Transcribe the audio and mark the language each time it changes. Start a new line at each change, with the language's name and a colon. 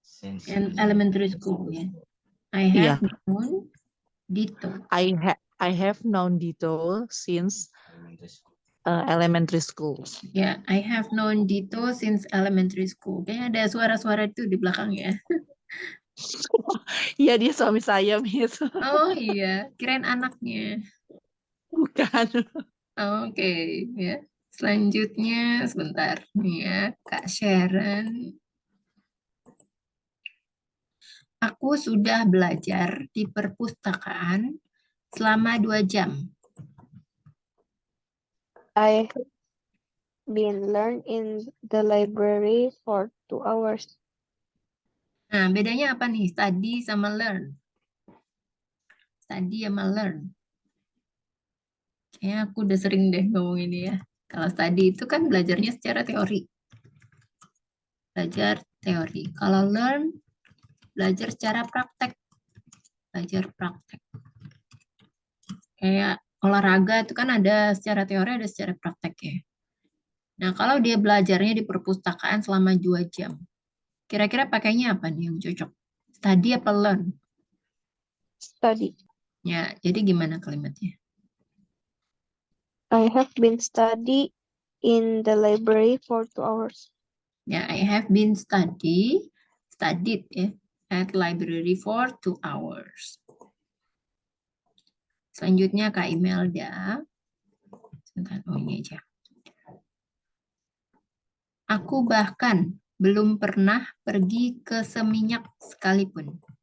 English: and elementary school ya. I
Indonesian: Iya.
English: have known Dito. I have known Dito since elementary school. Ya, I have known Dito since elementary school.
Indonesian: Kayaknya ada suara-suara itu di belakang ya. Iya, dia suami saya, Miss. Oh iya, kirain anaknya. Bukan. Oke, ya. Selanjutnya sebentar nih ya, Kak Sharon. Aku sudah belajar di perpustakaan selama 2 jam.
English: I have been learn in the library for 2 hours.
Indonesian: Nah, bedanya apa nih? Study sama learn. Study sama learn. Kayaknya aku udah sering deh ngomong ini ya. Kalau study itu kan belajarnya secara teori. Belajar teori. Kalau learn, belajar secara praktek. Belajar praktek. Kayak olahraga itu kan ada secara teori, ada secara praktek ya. Nah, kalau dia belajarnya di perpustakaan selama 2 jam, kira-kira pakainya apa nih yang cocok? Study apa learn?
English: Study.
Indonesian: Ya, jadi gimana kalimatnya?
English: I have been study in the library for 2 hours. Ya, I have been studied ya, at library for 2 hours.
Indonesian: Selanjutnya Kak Imelda. Sebentar, ini aja. Aku bahkan belum pernah pergi ke Seminyak sekalipun.